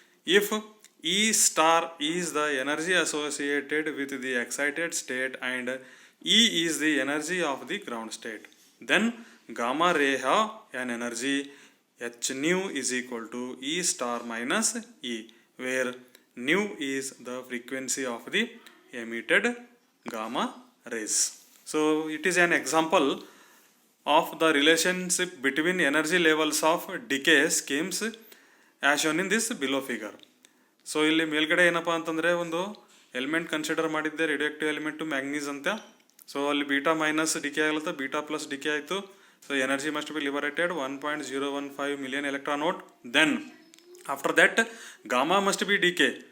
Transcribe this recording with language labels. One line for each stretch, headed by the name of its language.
English: If E star is the energy associated with the excited state and E is the energy of the ground state, then gamma ray have an energy H nu is equal to E star minus E, where nu is the frequency of the emitted gamma rays. So it is an example of the relationship between energy levels of decay schemes as shown in this below figure.
Kannada: So ಇಲ್ಲಿ ಮೇಲ್ಗಡೆ ಏನಪ್ಪ ಅಂತಂದರೆ ಒಂದು element consider ಮಾಡಿದ್ದೆ, radioactive element manganese ಅಂತ. So ಅಲ್ಲಿ beta minus DK ಆಗಲತ್ತ, beta plus DK ಆಯಿತು.
English: So energy must be liberated 1.015 million electron volt. Then after that gamma must be decay.